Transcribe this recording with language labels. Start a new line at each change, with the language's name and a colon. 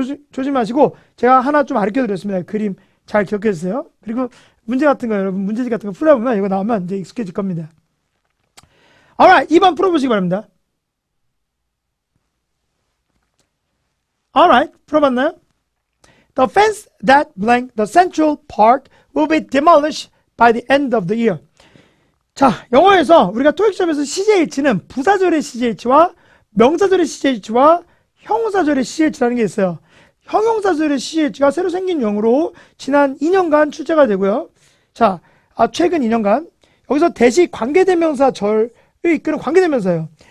Korean: 조심하시고 제가 하나 좀 가르쳐 드렸습니다. 그림 잘 기억해 주세요. 그리고 문제 같은 거 여러분 문제집 같은 거 풀어보면 이거 나오면 이제 익숙해질 겁니다. alright, 2번 풀어보시기 바랍니다. alright, 풀어봤나요?
English: The fence that blank the central part will be demolished by the end of the year.
Korean: 자, 영어에서 우리가 토익 시험에서 CJH는 부사절의 CJH와 명사절의 CJH와 형용사절의 CJH라는 게 있어요. 형용사절의 CJH가 새로 생긴 용어로 지난 2년간 출제가 되고요. 자, 최근 2년간 여기서 대시 관계대명사 절을 이끄는 관계대명사예요.